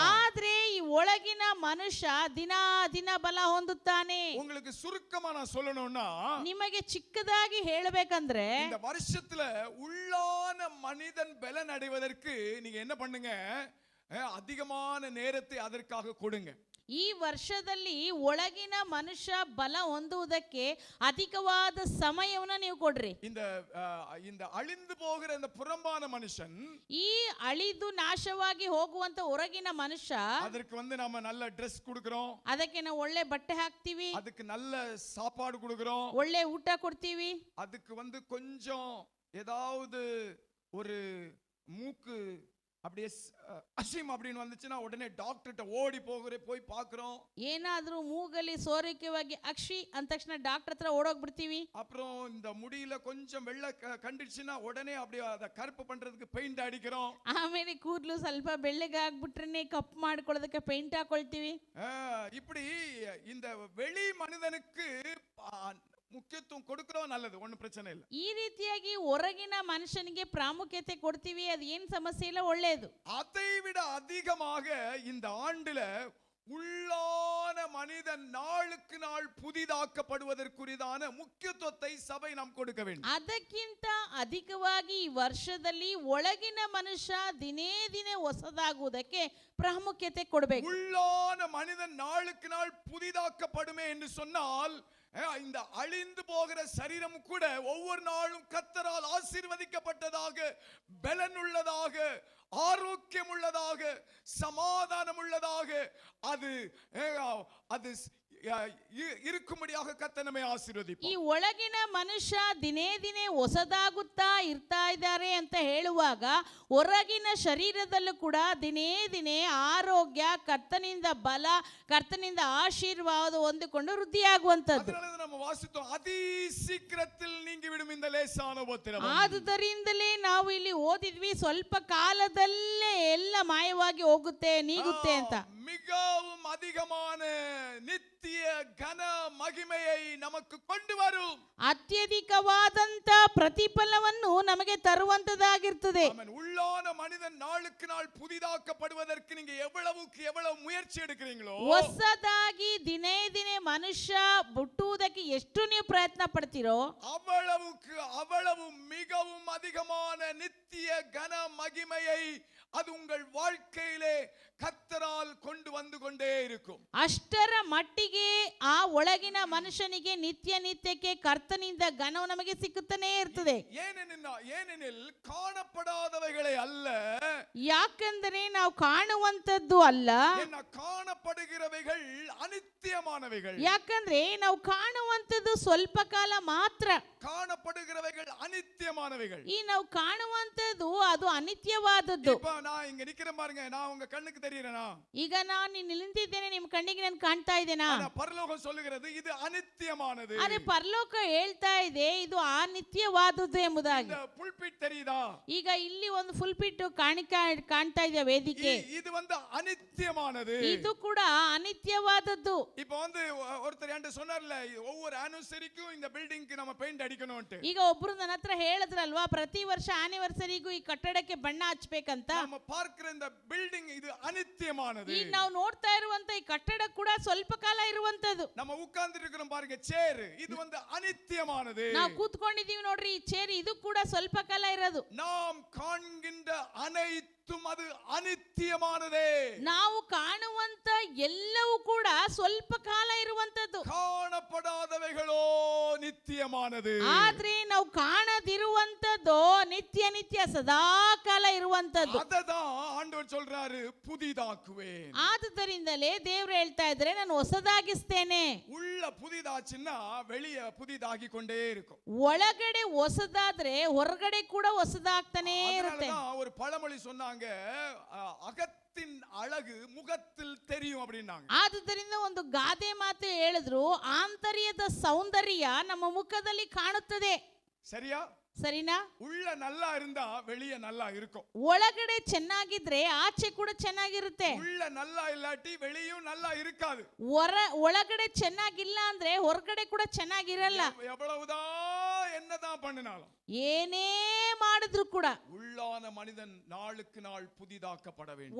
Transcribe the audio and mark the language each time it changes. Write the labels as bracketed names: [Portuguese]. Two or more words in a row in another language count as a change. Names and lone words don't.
[Kannada] ಆದ್ರೆ ಈ ಒಳಗಿನ ಮನುಷ್ಯ ದಿನ ದಿನ ಬಲ ಹೊಂದುತ್ತಾನೆ. [Tamil] உங்களுக்கு சுருக்கமா நான் சொல்லணும்னா, [Kannada] ನಿಮಗೆ ಚಿಕ್ಕದಾಗಿ ಹೇಳಬೇಕಂದ್ರೆ, [Tamil] இந்த வருஷத்துல உள்ளான மனிதன் பலன் அடைவதற்கு நீங்க என்ன பண்ணுங்க, அதிகமான நேரத்தை அதற்காக கொடுங்க. [Kannada] ಈ ವರ್ಷದಲ್ಲಿ ಒಳಗಿನ ಮನುಷ್ಯ ಬಲ ಹೊಂದುವುದಕ್ಕೆ ಅಧಿಕವಾದ ಸಮಯವನ್ನು ನೀವು ಕೊಡ್ರಿ. [Tamil] இந்த அழிந்து போகிற இந்த புறம்பான மனுஷன், [Kannada] ಈ ಅಳಿದು ನಾಶವಾಗಿ ಹೋಗುವಂತ ಹೊರಗಿನ ಮನುಷ್ಯ, [Tamil] ಅದಕ್ಕೆ வந்து நாம நல்ல ட்ரெஸ் கொடுக்கிறோம், [Kannada] ಅದಕ್ಕೆ ನಾವು ಒಳ್ಳೆ ಬಟ್ಟೆ ಹಾಕ್ತಿವಿ, [Tamil] அதுக்கு நல்ல சாப்பாடு கொடுக்கிறோம், [Kannada] ಒಳ್ಳೆ ಊಟ ಕೊಡ್ತೀವಿ, [Tamil] அதுக்கு வந்து கொஞ்சம் ஏதாவது ஒரு மூக்கு அப்படியே அசிம் அப்படின்னு வந்துச்சுன்னா உடனே டாக்டர்கிட்ட ஓடி போய் பார்க்கிறோம். [Kannada] ಏನಾದ್ರೂ ಮೂಗಲ್ಲಿ ಸೋರಿಕೆವಾಗಿ ಅಕ್ಷಿ ಅಂದ ತಕ್ಷಣ ಡಾಕ್ಟರ್ ಹತ್ರ ಓಡೋಗ್ಬಿಡ್ತೀವಿ. [Tamil] அப்புறம் இந்த முடியில கொஞ்சம் வெள்ளை கண்டிச்சுன்னா உடனே அப்படியே அதை கருப்பு பண்றதுக்கு பெயிண்ட் அடிக்கிறோம். [Kannada] ಆಮೇಲೆ ಕೂದಲು ಸ್ವಲ್ಪ ಬೆಳ್ಳಗೆ ಆಗ್ಬಿಟ್ರೆ ಕಪ್ಪು ಮಾಡ್ಕೊಳ್ಳೋದಕ್ಕೆ ಪೇಂಟ್ ಹಾಕೊಳ್ತೀವಿ. [Tamil] இப்படி இந்த வெளி மனிதனுக்கு முக்கியத்துவம் கொடுக்கிறோம் நல்லது, ஒன்னு பிரச்சனை இல்ல. [Kannada] ಈ ರೀತಿಯಾಗಿ ಹೊರಗಿನ ಮನುಷ್ಯನಿಗೆ ಪ್ರಾಮುಖ್ಯತೆ ಕೊಡ್ತೀವಿ, ಅದು ಏನು ಸಮಸ್ಯೆ ಇಲ್ಲ, ಒಳ್ಳೆಯದು. [Tamil] அதை விட அதிகமாக இந்த ஆண்டுல உள்ளான மனிதன் நாளுக்கு நாள் புதிதாக்கப்படுவதற்குரிதான முக்கியத்துவத்தை சபை நாம் கொடுக்க வேண்டும். [Kannada] ಅದಕ್ಕಿಂತ ಅಧಿಕವಾಗಿ ಈ ವರ್ಷದಲ್ಲಿ ಒಳಗಿನ ಮನುಷ್ಯ ದಿನೇ ದಿನೇ ಹೊಸದಾಗುವುದಕ್ಕೆ ಪ್ರಾಮುಖ್ಯತೆ ಕೊಡಬೇಕು. [Tamil] உள்ளான மனிதன் நாளுக்கு நாள் புதிதாக்கப்படுமே என்று சொன்னால், இந்த அழிந்து போகிற சரீரம் கூட ஒவ்வொரு நாளும் கர்த்தரால் ஆசீர்வதிக்கப்பட்டதாக, பலனுள்ளதாக, ஆரோக்கியம் உள்ளதாக, சமாதானம் உள்ளதாக அது இருக்கும்படியாக கர்த்தர் நம்மை ஆசீர்வதிப்பார். [Kannada] ಈ ಒಳಗಿನ ಮನುಷ್ಯ ದಿನೇ ದಿನೇ ಹೊಸದಾಗುತ್ತಾ ಇರ್ತಾ ಇದ್ದಾರೆ ಅಂತ ಹೇಳುವಾಗ, ಹೊರಗಿನ ಶರೀರದಲ್ಲೂ ಕೂಡ ದಿನೇ ದಿನೇ ಆರೋಗ್ಯ, ಕರ್ತನಿಂದ ಬಲ, ಕರ್ತನಿಂದ ಆಶೀರ್ವಾದ ಹೊಂದಿಕೊಂಡು ವೃದ್ಧಿಯಾಗುವಂತದ್ದು. [Tamil] நம்ம வாசித்தோம், அதி சீக்கிரத்தில் நீங்கிவிடும் இந்த லேசான உபத்திரவம். [Kannada] ಆದುದರಿಂದಲೇ ನಾವು ಇಲ್ಲಿ ಓದಿದ್ವಿ, ಸ್ವಲ್ಪ ಕಾಲದಲ್ಲೇ ಎಲ್ಲ ಮಾಯವಾಗಿ ಹೋಗುತ್ತೆ, ನೀಗುತ್ತೆ ಅಂತ. [Tamil] மிகவும் அதிகமான நித்திய கன மகிமையை நமக்கு கொண்டு வரும். [Kannada] ಅತ್ಯಧಿಕವಾದಂತ ಪ್ರತಿಫಲವನ್ನು ನಮಗೆ ತರುವಂತದಾಗಿರ್ತದೆ. [Tamil] உள்ளான மனிதன் நாளுக்கு நாள் புதிதாக்கப்படுவதற்கு நீங்க எவ்வளவுக்கு எவ்வளவு முயற்சி எடுக்கிறீங்களோ, [Kannada] ಹೊಸದಾಗಿ ದಿನೇ ದಿನೇ ಮನುಷ್ಯ ಹುಟ್ಟುವುದಕ್ಕೆ ಎಷ್ಟು ನೀವು ಪ್ರಯತ್ನ ಪಡ್ತೀರೋ, [Tamil] அவ்வளவுக்கு அவ்வளவு மிகவும் அதிகமான நித்திய கன மகிமையை அது உங்கள் வாழ்க்கையிலே கர்த்தரால் கொண்டு வந்து கொண்டே இருக்கும். [Kannada] ಅಷ್ಟರ ಮಟ್ಟಿಗೆ ಆ ಒಳಗಿನ ಮನುಷ್ಯನಿಗೆ ನಿತ್ಯ ನಿತ್ಯಕ್ಕೆ ಕರ್ತನಿಂದ ಘನವು ನಮಗೆ ಸಿಕ್ಕುತ್ತಾನೆ ಇರ್ತದೆ. [Tamil] ஏனெனில் காணப்படாதவைகளை அல்ல, [Kannada] ಯಾಕಂದರೆ ನಾವು ಕಾಣುವಂತದ್ದು ಅಲ್ಲ, [Tamil] காணப்படுகிறவைகள் அநித்தியமானவைகள். [Kannada] ಯಾಕಂದ್ರೆ ನಾವು ಕಾಣುವಂತದ್ದು ಸ್ವಲ್ಪ ಕಾಲ ಮಾತ್ರ, [Tamil] காணப்படுகிறவைகள் அநித்தியமானவைகள். [Kannada] ಈ ನಾವು ಕಾಣುವಂತದ್ದು ಅದು ಅನಿತ್ಯವಾದದ್ದು. [Tamil] இப்ப நான் இங்க நிக்கிறேன் பாருங்க, நான் உங்க கண்ணுக்கு தெரியறேனா? [Kannada] ಈಗ ನಾನು ಇಲ್ಲಿ ನಿಂತಿದ್ದೇನೆ, ನಿಮ್ಮ ಕಣ್ಣಿಗೆ ನಾನು ಕಾಣ್ತಾ ಇದ್ದೇನಾ? [Tamil] ஆனா பரலோகம் சொல்லுகிறது இது ಅನಿತ್ಯமானது. [Kannada] ಆದ್ರೆ ಪರಲೋಕ ಹೇಳ್ತಾ ಇದೆ ಇದು ಅನಿತ್ಯವಾದುದು ಎಂಬುದಾಗಿ. [Tamil] இந்த புல்பிட் தெரியுதா? [Kannada] ಈಗ ಇಲ್ಲಿ ಒಂದು ಫುಲ್ ಪಿಟ್ ಕಾಣ್ತಾ ಇದೆ ವೇದಿಕೆ. [Tamil] இது ಅನಿತ್ಯமானது. [Kannada] ಇದು ಕೂಡ ಅನಿತ್ಯವಾದದ್ದು. [Tamil] இப்போ ஒருத்தர் என்கிட்ட சொன்னார்ல, ஒவ்வொரு ஆனிவர்சரிக்கும் இந்த பில்டிங்க்கு நம்ம பெயிண்ட் அடிக்கணும்னு. [Kannada] ಈಗ ಒಬ್ರು ನನ್ನ ಹತ್ರ ಹೇಳಿದ್ರಲ್ವಾ, ಪ್ರತಿ ವರ್ಷ ಆನಿವರ್ಸರಿಗೂ ಈ ಕಟ್ಟಡಕ್ಕೆ ಬಣ್ಣ ಹಚ್ಚಬೇಕಂತ. [Tamil] நம்ம பார்க்கிற இந்த பில்டிங் இது ಅನಿತ್ಯமானது. [Kannada] ಈಗ ನಾವು ನೋಡ್ತಾ ಇರುವಂತ ಈ ಕಟ್ಟಡ ಕೂಡ ಸ್ವಲ್ಪ ಕಾಲ ಇರುವಂತದ್ದು. [Tamil] நம்ம உட்கார்ந்து இருக்கிறோம் பாருங்க சேர், இது ಅನಿತ್ಯமானது. [Kannada] ನಾವು ಕೂತ್ಕೊಂಡಿದೀವಿ ನೋಡ್ರಿ, ಈ ಚೇರ್ ಇದು ಕೂಡ ಸ್ವಲ್ಪ ಕಾಲ ಇರೋದು. [Tamil] நாம் காண்கின்ற அனைத்தும் அது ಅನಿತ್ಯமானதே. [Kannada] ನಾವು ಕಾಣುವಂತ ಎಲ್ಲವೂ ಕೂಡ ಸ್ವಲ್ಪ ಕಾಲ ಇರುವಂತದ್ದು. [Tamil] காணப்படாதவைகளோ நித்தியமானது. [Kannada] ಆದ್ರೆ ನಾವು ಕಾಣದಿರುವಂತದ್ದು ನಿತ್ಯ ನಿತ್ಯ ಸದಾ ಕಾಲ ಇರುವಂತದ್ದು. [Tamil] ಅದதான் ஆண்டவர் சொல்றாரு, புதிதாக்குவேன். [Kannada] ಆದುದರಿಂದಲೇ ದೇವರು ಹೇಳ್ತಾ ಇದ್ದಾರೆ, ನಾನು ಹೊಸದಾಗಿಸ್ತೇನೆ. [Tamil] உள்ள புதிதாச்சுன்னா வெளிய புதிதாகி கொண்டே இருக்கும். [Kannada] ಒಳಗಡೆ ಹೊಸದಾದ್ರೆ ಹೊರಗಡೆ ಕೂಡ ಹೊಸದಾಗ್ತಾನೆ ಇರುತ್ತೆ. [Tamil] ஒரு பழமொழி சொன்னாங்க, அகத்தின் அழகு முகத்தில் தெரியும் அப்படின்னாங்க. [Kannada] ಆದುದರಿಂದ ಒಂದು ಗಾದೆ ಮಾತು ಹೇಳಿದ್ರು, ಆಂತರ್ಯದ ಸೌಂದರ್ಯ ನಮ್ಮ ಮುಖದಲ್ಲಿ ಕಾಣುತ್ತದೆ. [Tamil] சரியா? [Kannada] ಸರಿನಾ? [Tamil] உள்ள நல்லா இருந்தா வெளிய நல்லா இருக்கும். [Kannada] ಒಳಗಡೆ ಚೆನ್ನಾಗಿದ್ರೆ ಆಚೆ ಕೂಡ ಚೆನ್ನಾಗಿರುತ್ತೆ. [Tamil] உள்ள நல்லா இல்லாட்டி வெளியும் நல்லா இருக்காது. [Kannada] ಒಳಗಡೆ ಚೆನ್ನಾಗಿಲ್ಲ ಅಂದ್ರೆ ಹೊರಗಡೆ ಕೂಡ ಚೆನ್ನಾಗಿರಲ್ಲ. [Tamil] எவ்வளவுதான் என்னதான் பண்ணினாலும், [Kannada] ಏನೇ ಮಾಡಿದ್ರು ಕೂಡ [Tamil] உள்ளான மனிதன் நாளுக்கு நாள் புதிதாக்கப்பட வேண்டும்.